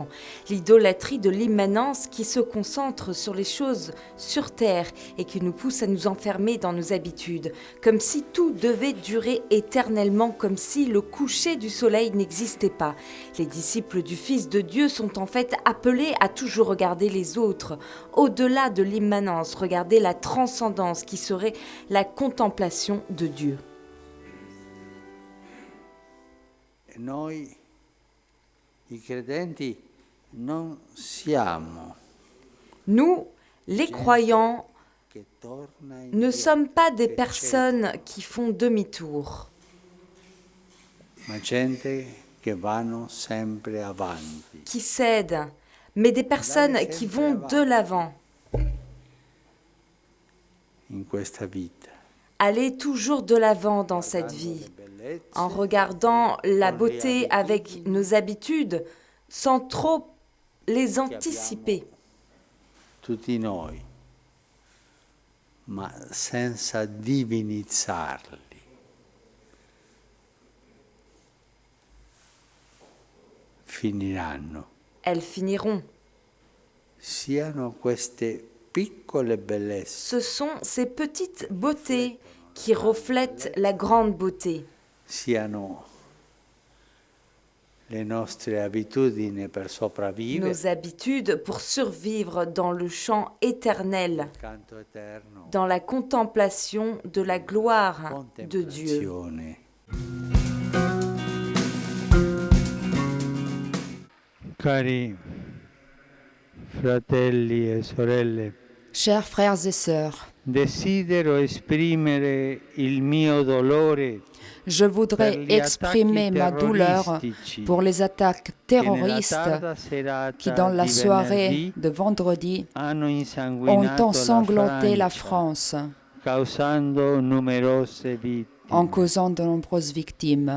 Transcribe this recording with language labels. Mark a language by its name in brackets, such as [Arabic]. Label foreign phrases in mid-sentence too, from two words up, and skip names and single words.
[French] L'idolâtrie de l'immanence qui se concentre sur les choses sur terre et qui nous pousse à nous enfermer dans nos habitudes, comme si tout devait durer éternellement, comme si le coucher du soleil n'existait pas. Les disciples du Fils de Dieu sont en fait appelés à toujours regarder les autres, au-delà de l'immanence, regarder la transcendance qui serait la contemplation de Dieu. [Italian] Noi, i credenti, non siamo. [French] Nous, les croyants, ne sommes pas des personnes qui font demi-tour, qui cèdent, mais des personnes qui vont de l'avant. Aller toujours de l'avant dans cette vie, en regardant la beauté avec nos habitudes, sans trop les anticiper. [Italian] Tutti noi, ma senza divinizzarli. Finiranno. [French] Elles finiront. [Italian] Siano queste piccole bellezze. [French] Ce sont ces petites beautés qui reflètent la grande beauté. [Italian] Siano le nostre abitudini per sopravvivere. [French] Nos habitudes pour survivre dans le chant éternel, dans la contemplation de la gloire de Dieu. [Italian] Cari fratelli e sorelle, [French] chers frères et sœurs, [Italian] desidero esprimere il mio dolore. [French] Je voudrais exprimer ma douleur pour les attaques terroristes qui, dans la soirée de vendredi, ont ensanglanté la France, en causant de nombreuses victimes.